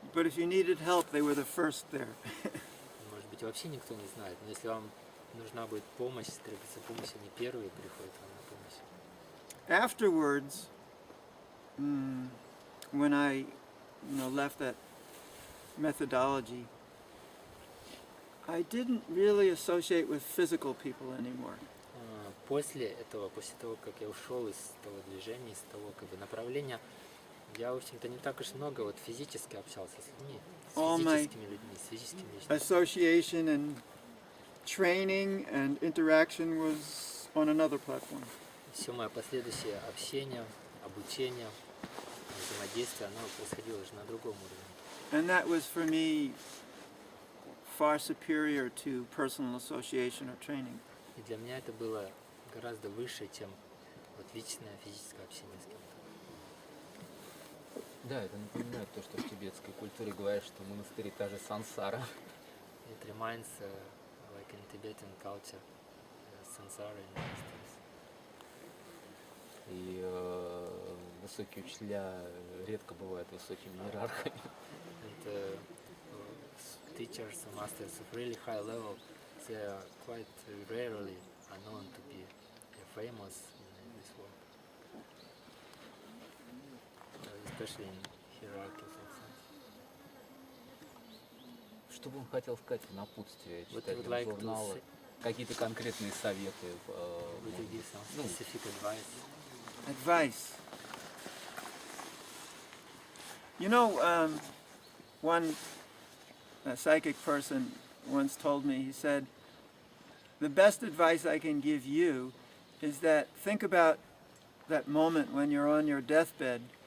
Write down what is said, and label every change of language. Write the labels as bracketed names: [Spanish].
[English] But if you needed help, they were the first there. [Russian] Может быть, вообще никто не знает, но если вам нужна будет помощь, требуется помощь, они первые приходят вам на помощь. [English] Afterwards, when I left that methodology, I didn't really associate with physical people anymore. [Russian] После этого, после того, как я ушел из того движения, из того как бы направления, я, в общем-то, не так уж много вот физически общался с людьми, с физическими людьми, с физическими личностями. [English] Association and training and interaction was on another platform. [Russian] Все мое последующее общение, обучение, взаимодействие, оно происходило уже на другом уровне. [English] And that was for me far superior to personal association or training. [Russian] И для меня это было гораздо выше, чем вот личное физическое общение с кем-то. Да, это напоминает то, что в тибетской культуре говорят, что монастырь — та же сансара. [English] It reminds, like in Tibetan culture, samsara in monasteries. [Russian] И высокие учителя редко бывают высокими иерархами. [English] And teachers and masters of really high level, they are quite rarely are known to be famous in this world, especially in hierarchical sense. [Russian] Что бы он хотел сказать в напутствие [English] What you would [Russian] читателям [English] like to [Russian] журнала? [English] say? [Russian] Какие-то конкретные советы? [English] Would you give some specific advice? Advice. You know, one psychic person once told me, he said, the best advice I can give you is that think about that moment when you're on your deathbed.